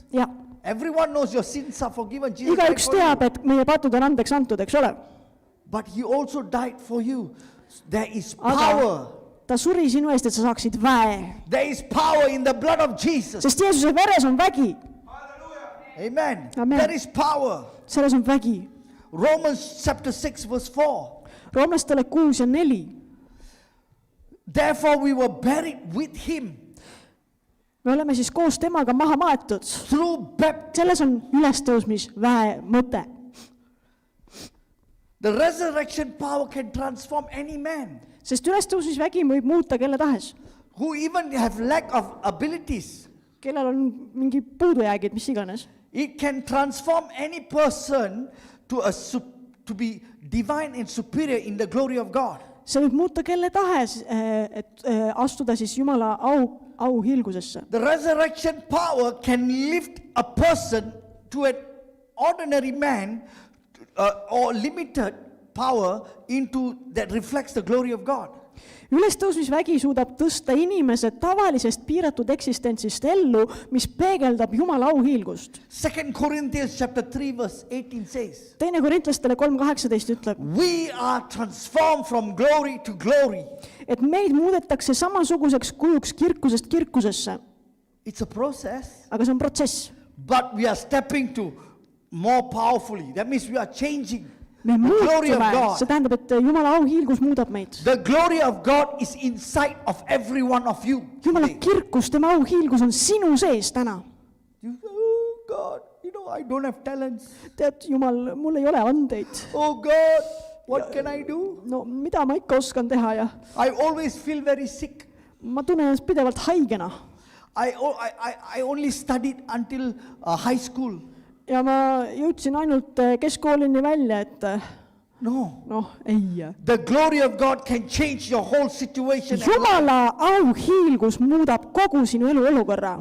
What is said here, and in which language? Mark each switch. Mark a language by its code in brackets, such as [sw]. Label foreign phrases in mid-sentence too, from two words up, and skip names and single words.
[et] Ja, [en] Everyone knows your sins are forgiven. Jesus died [et] igaüks [en] for you. [et] teab, et meie patud on andeks antud, eks ole. [en] But he also died for you. There is [et] Aga [en] power. [et] ta suri sinu eest, et sa saaksid väe. [en] There is power in the blood of Jesus. [et] Sest Jeesuse veres on vägi. [en] Amen. [et] Amen. [en] There is power. [et] Selles on vägi. [en] Romans chapter 6 verse 4. [et] Roomlastele 6:4. [en] Therefore we were buried with him [et] Me oleme siis koos temaga maha maetud. [en] through baptism. [et] Selles on ülestõusmisväe mõte. [en] The resurrection power can transform any man [et] Sest ülestõusmisvägi võib muuta kelle tahes. [en] who even have lack of abilities. [et] Kellel on mingi puudujäägid, mis iganes. [en] It can transform any person to be divine and superior in the glory of God. [et] See võib muuta kelle tahes, et astuda siis Jumala auhiilgusesse. [en] The resurrection power can lift a person to an ordinary man or limited power into that reflects the glory of God. [et] Ülestõusmisvägi suudab tõsta inimese tavalisest piiratud eksistentsist ellu, mis peegeldab Jumala auhiilgust. [en] 2 Corinthians chapter 3 verse 18 says, [et] 2 Korintlastele 3:18 ütleb, [en] we are transformed from glory to glory. [et] et meid muudetakse samasuguseks kujuks kirkusest kirkusesse. [en] It's a process, [et] Aga see on protsess. [en] but we are stepping to more powerfully. That means we are changing. [et] me [en] glory of [et] muutume, [en] God. [et] see tähendab, et Jumala auhiilgus muudab meid. [en] The glory of God is inside of every one of you. [et] Jumala [en] today. [et] kirkus, tema auhiilgus on sinu sees täna. [en] Oh God, I don't have talents. [et] Tead, Jumal, mul ei ole andeid. [en] Oh God, what can I do? [et] No mida ma ikka oskan teha ja [en] I always feel very sick. [et] ma tunnen ennast pidevalt haigena. [en] I only studied until high school. [et] Ja ma jõudsin ainult keskkoolini välja, et [en] No. [et] ei. [en] The glory of God can change your whole situation. [et] Jumala auhiilgus muudab kogu sinu elu olukorra.